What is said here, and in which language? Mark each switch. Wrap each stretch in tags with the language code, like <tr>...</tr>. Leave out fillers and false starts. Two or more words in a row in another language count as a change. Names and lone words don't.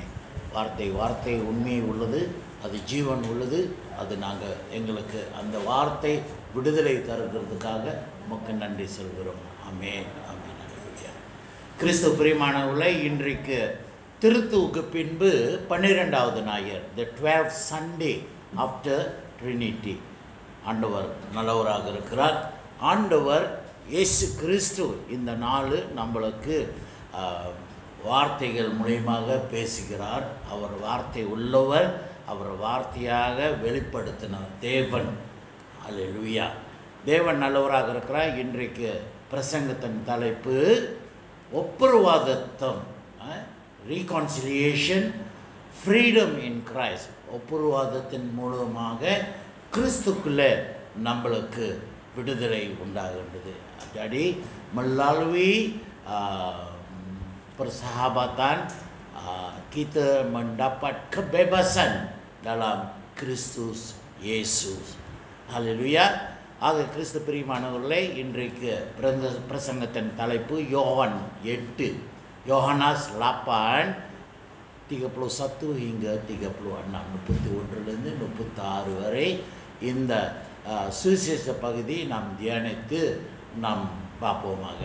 <ta>வார்த்தை உண்மை உள்ளது, அது ஜீவன் உள்ளது. அது நாங்கள் எங்களுக்கு அந்த வார்த்தை விடுதலை தருகிறதுக்காக உமக்கு நன்றி சொல்கிறோம். ஆமென், ஆமென். கிறிஸ்து பிரியமானவர்களே, இன்றைக்கு திருத்துவுக்கு பின்பு 12வது ஞாயிறு,</ta> <en>the 12th Sunday after Trinity.</en> <ta>ஆண்டவர் நல்லவராக இருக்கிறார். ஆண்டவர் இயேசு கிறிஸ்து இந்த நாள் நம்மளுக்கு வார்த்தைகள் மூலியமாக பேசுகிறார். அவர் வார்த்தை உள்ளவர், அவர் வார்த்தையாக வெளிப்படுத்தின தேவன். அல்லேலூயா. தேவன் நல்லவராக இருக்கிறார். இன்றைக்கு பிரசங்கத்தின் தலைப்பு ஒப்புரவாதத்தம், ரீகான்சிலியேஷன்,</ta> <en>Freedom in Christ.</en> <ta>ஒப்புரவாதத்தின் மூலமாக கிறிஸ்துக்குள்ளே நம்மளுக்கு விடுதலை உண்டாகின்றது.</ta> <ms>jadi melalui persahabatan kita mendapat kebebasan dalam Kristus Yesus. Haleluya.</ms> <ta>ஆக கிறிஸ்து பிரியமானவர்களே, இன்றைக்கு பிரசங்கத்தின் தலைப்பு யோவான் 8, யோஹானாஸ் 8:31 hingga 36, 31 36 வரை இந்த சுவிசேஷ பகுதி நாம் தியானித்து நாம் பார்ப்போமாக.</ta>